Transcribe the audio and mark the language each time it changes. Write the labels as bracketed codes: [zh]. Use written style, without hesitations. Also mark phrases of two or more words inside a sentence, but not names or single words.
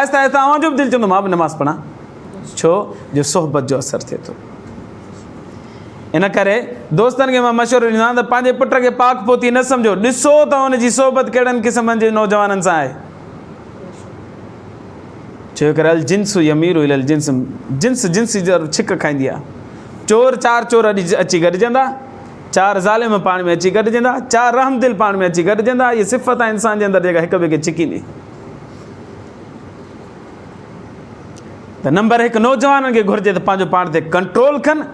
[sd] आहिस्ता आहिस्ता अव्हांजो बि दिलि चवंदो मां बि नमाज़ पढ़ां। छो जो सोहबत जो असरु थिए थो। इन करे दोस्तनि खे मां मशवरो ॾींदो आहियां त पंहिंजे पुट खे पाक पोती न सम्झो, ॾिसो त हुनजी सोहबत कहिड़नि क़िस्मनि जे नौजवाननि सां आहे। छो करे [ar] الجنس يميل إلى الجنس, [sd] जिन्स जो छिक खाईंदी आहे। 4 चोर अची गॾिजंदा, 4 ज़ालिम पाण में अची गॾिजंदा, 4 रहमदिल पाण में अची गॾिजंदा। इहे सिफ़त आहे इंसान जे अंदरि जेका हिक ॿिए खे छिकींदी। त नंबर 1 नौजवाननि खे घुरिजे त पंहिंजो पाण ते कंट्रोल कनि।